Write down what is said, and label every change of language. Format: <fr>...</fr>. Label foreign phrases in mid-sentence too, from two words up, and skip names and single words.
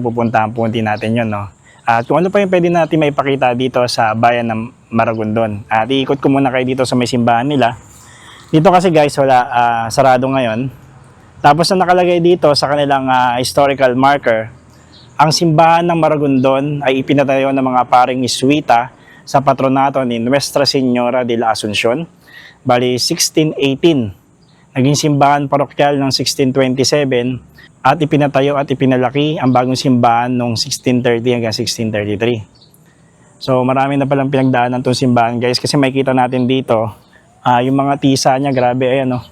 <tl>Pupuntahan po din natin yun, no? At kung ano pa yung pwede natin maipakita dito sa bayan ng Maragondon. At iikot ko muna kayo dito sa may simbahan nila. Dito kasi guys, wala, sarado ngayon. Tapos na nakalagay dito sa kanilang historical marker, ang simbahan ng Maragondon ay ipinatayo ng mga paring Jesuita sa patronato ni Nuestra Señora de la Asunción. Bali, 1618. Naging simbahan parokyal ng 1627. At ipinatayo at ipinalaki ang bagong simbahan noong 1630 hanggang 1633. So marami na palang pinagdaanan itong simbahan guys, kasi makikita natin dito yung mga tisa niya, grabe, ayan oh.</tl>